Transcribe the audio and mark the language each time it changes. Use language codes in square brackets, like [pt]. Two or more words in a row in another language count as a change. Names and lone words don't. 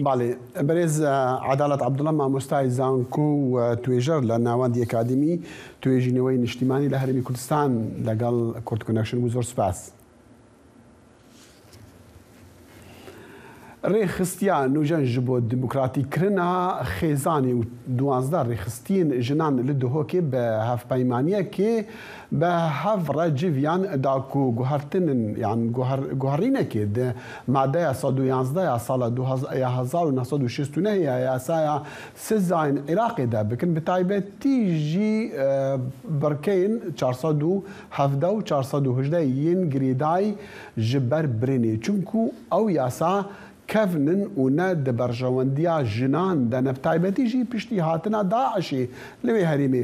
[ckb] باڵێ بەرێز عەدالەت عەبدوڵڵا مامۆستای زانکۆ و توێژەر لە ناوەندی ئەکادمی توێژینەوەی نیشتیمانی لە هەرێمی کوردستان لەگەڵ کورد کۆنەکشن و زۆر سپاس. [ku] ڕێخستیان نوژەنج بۆ دیموکراتیکردنا خێزانی و 12 ڕێخستین ژنان li dihokê bi hevpeymaniyeké bi hev re civyan da ku guhertinin yan guherînekê di madeya 111 ya sala 1969 ya yasaya Sizayên Iraqê de bikin bi taybetî jî berkeyên 417 û 418 yên girêdayî ji ber birênê çunku ew yasa kevnin û ne di berjewendiya jinan de nevtaybetî jî piştî hatina Daişê li wê herêmê.